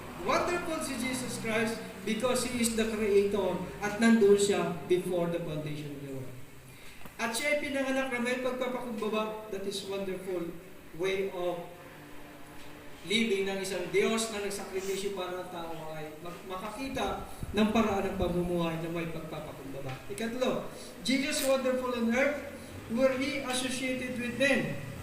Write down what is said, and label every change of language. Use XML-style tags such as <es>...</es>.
<en>Wonderful si Jesus Christ because He is the Creator</en> <tl>at nandun siya</tl> <en>before the foundation of the world.</en> <tl>At siya ay pinanganak na may pagpapakumbaba.</tl> <en>That is wonderful way of living</en> <tl>ng isang Diyos na nagsakripisyo para ang tao ay makakita ng paraan ng pamumuhay na may pagpapakumbaba.</tl> <en>Ikatlo, Jesus wonderful on earth where He associated with them.</en>